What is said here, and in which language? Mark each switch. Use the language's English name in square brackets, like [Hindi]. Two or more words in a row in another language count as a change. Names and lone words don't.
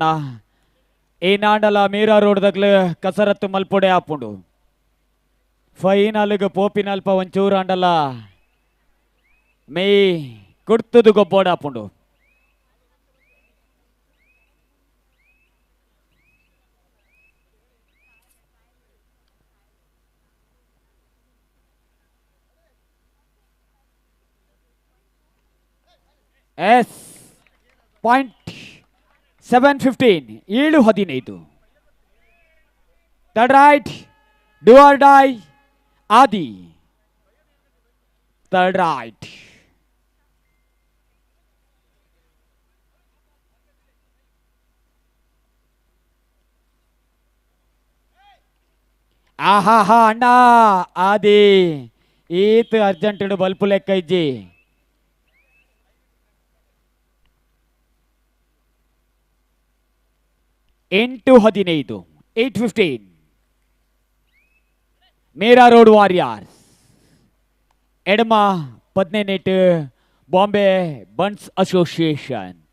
[Tulu] ಈ ನಾಂಡಲ ಮೀರಾ ರೋಡ್ದಾಗ್ಲು ಕಸರತ್ತು ಮಲ್ಪೊಡೆ ಆಪುಂಡು. ಫೈನಲ್ಗೆ ಪೋಪಿನಲ್ಪ ಒಂಚೂರು ಆಂಡಲ ಮೇ ಕೊಡ್ತದು ಗೊಬ್ಬೋಡ ಆಪುಂಡು. [English] yes point 7-15 7-15. third raid do or die ಆದಿ. third raid [Tulu] ಆಹಾ ಹಾ ಅಣ್ಣ ಆದಿ ಈತ್ ಅರ್ಜೆಂಟ್ ಬಲ್ಪು ಲೆಕ್ಕ ಇಜ್ಜಿ. ಎಂಟು 15 8-15 ಮೇರಾ ರೋಡ್ ವಾರಿಯರ್ಸ್. ಎಡಮ 18 ಬಾಂಬೆ ಬನ್ಸ್ ಅಸೋಸಿಯೇಷನ್.